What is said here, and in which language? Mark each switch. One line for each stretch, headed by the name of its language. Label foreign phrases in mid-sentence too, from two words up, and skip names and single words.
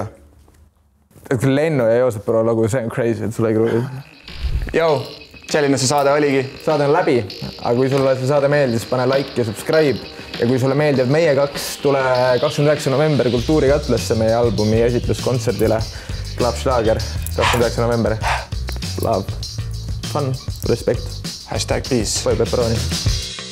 Estonian: Et Lenno ja Joosep Pro lagu, see on crazy, et sul ei kruvi. Jou, selline see saade oligi. Saade on läbi, aga kui sulle see saade meeldis, pane like ja subscribe. Ja kui sulle meeldib meie kaks, tule 29. november Kultuurikatlesse meie albumi esitluskontserdile.
English: Club Schlager, 29. november. Love, fun, respect. #peace.
Estonian: Pai Pepperoni.